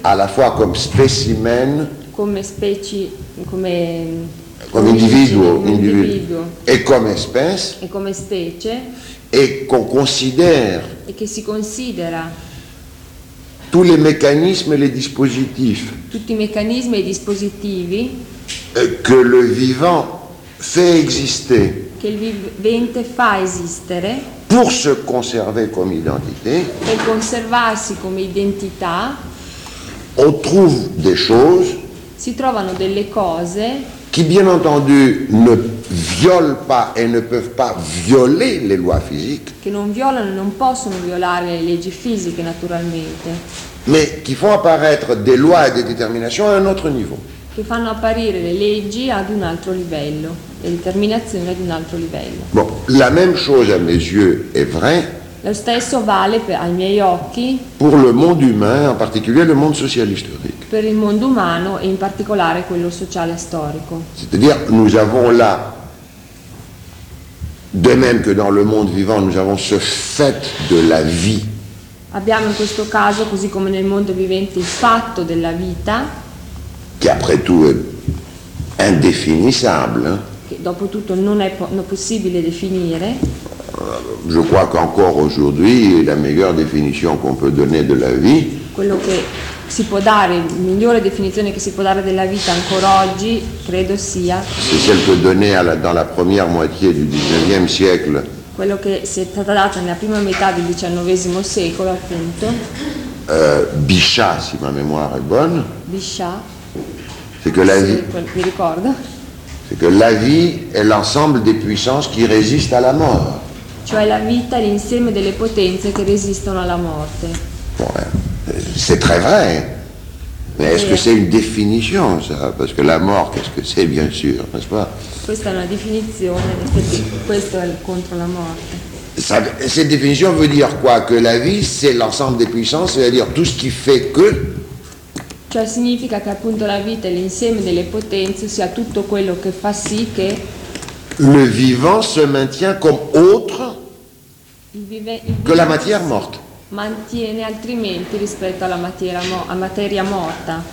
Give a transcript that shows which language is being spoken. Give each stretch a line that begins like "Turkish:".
French: à la fois comme spécimen,
Italian: come specie, come individuo,
French: et comme espèce,
Italian: e come specie,
French: et qu'on considère,
Italian: e che si considera,
French: tous les mécanismes et les dispositifs,
Italian: tutti i meccanismi e i dispositivi.
French: Que le vivant fait exister.
Italian: Che il vivente fa esistere.
French: Pour se conserver comme identité.
Italian: Per conservarsi come identità.
French: On trouve des choses.
Italian: Si trovano delle cose.
French: Qui bien entendu ne violent pas et ne peuvent pas violer les lois physiques.
Italian: Che non violano e non possono violare le leggi fisiche naturalmente.
French: Mais qui font apparaître des lois et des déterminations à un autre niveau.
Italian: Che fanno apparire le leggi ad un altro livello, le determinazioni ad un altro livello.
French: Bon, la même chose à mes yeux est vrai.
Italian: Lo stesso vale ai miei occhi.
French: Pour le monde humain, en particulier le monde social historique.
Italian: per il mondo umano e in particolare quello sociale storico.
French: C'est-à-dire, nous avons là, de même que dans le monde vivant, nous avons ce fait de la vie.
Italian: Abbiamo in questo caso, così come nel mondo vivente, il fatto della vita, che
French: après tout è indéfinissable.
Italian: Che dopo tutto non è possibile definire.
French: Je crois qu'encore aujourd'hui, la meilleure définition qu'on peut donner de la vie.
Italian: Quello che si può dare, la migliore definizione che si può dare della vita ancora oggi, credo sia.
French: C'est celle que donnait dans la première moitié du 19e siècle.
Italian: Quello che si è stata data nella prima metà del XIX secolo, appunto. Bichat, si ma memoria è buona. Bichat.
French: C'est que la
Italian: sì,
French: vie.
Italian: Mi ricordo.
French: C'est que la vie est l'ensemble des puissances qui résistent à la mort.
Italian: Cioè la vita è l'insieme delle potenze che resistono alla morte.
French: Ouais. C'est très vrai. Mais est-ce que c'est une définition, ça? Parce que la mort, qu'est-ce que c'est, bien sûr, n'est-ce pas?
Italian: Questa è una definizione, questo è contro la morte.
French: Ça, cette définition veut dire quoi? Que la vie, c'est l'ensemble des puissances, c'est-à-dire tout ce qui fait que...
Italian: Cioè, significa che appunto la vita è l'insieme delle potenze, sia tutto quello che fa sì che...
French: Le vivant se maintient comme autre que la matière morte.
Italian: Mantiene altrimenti rispetto alla materia, materia morta.